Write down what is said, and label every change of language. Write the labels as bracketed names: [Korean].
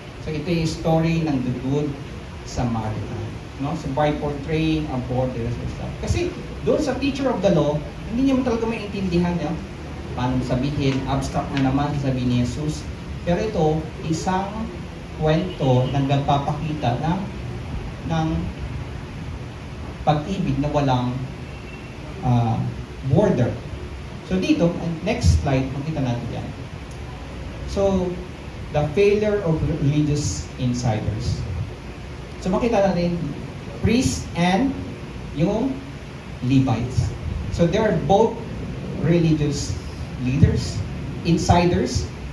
[Filipino] So ito yung story ng [English] the Good Samaritan. [Filipino] No? [English] So by portraying a borderless love. [Filipino] Kasi doon sa [English] teacher of the law, [Filipino] hindi niya talaga maintindihan niya. Paano sabihin, abstract na naman sasabihin ni Jesus. Pero ito, isang kwento na nagpapakita ng pag-ibig na walang border. So dito, next slide, makita natin yan. [English] So, the failure of religious insiders. [Filipino] So makita natin, [English] priests and [Filipino] yung Levites. [English] So they are both religious leaders, insiders.